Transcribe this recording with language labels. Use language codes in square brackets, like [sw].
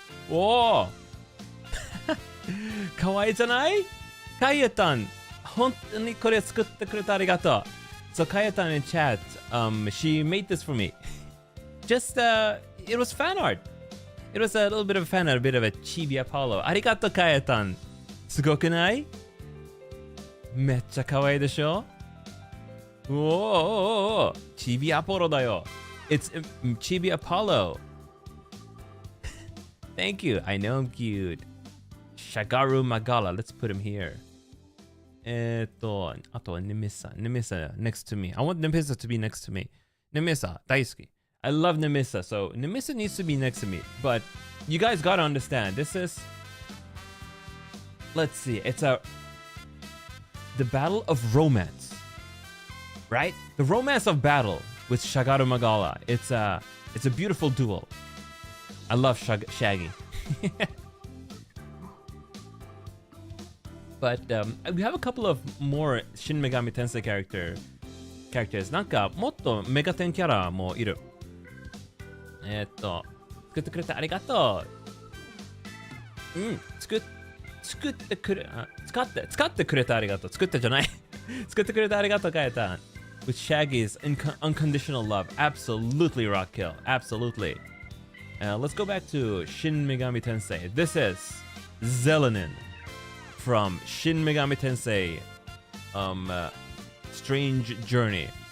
[ja] おーかわいいじゃない？カイエタン、本当にこれ作ってくれてありがとう。 [en] So Kaetan in chat, she made this for me. Just, it was fan art. It was a little bit of fan art, a bit of a Chibi Apollo. [ja] ありがとう、Kaetan。すごくない？めっちゃ可愛いでしょ？おー、Chibi Apollo だよ。 [en] It's Chibi Apollo. Thank you. I know I'm cute. Shagaru Magala. Let's put him here. あとはNemissa next to me. I want Nemissa to be next to me. [ja] Nemissa, 大好き. [en] I love Nemissa, so Nemissa needs to be next to me. But you guys gotta understand, this is... Let's see, it's the battle of romance. Right? The romance of battle. with Shagaru Magala. It's a beautiful duel. I love Shaggy. But we have a couple of more Shin Megami Tensei characters. [ja] なんかもっとメガテンキャラもいる。作ってくれてありがとう。使ってくれてありがとう。作ってじゃない。作ってくれてありがとう、カエタン。 [en] With Shaggy's unconditional love. Absolutely rock kill. Absolutely. Let's go back to Shin Megami Tensei. This is Zelenin from Shin Megami Tensei Strange Journey.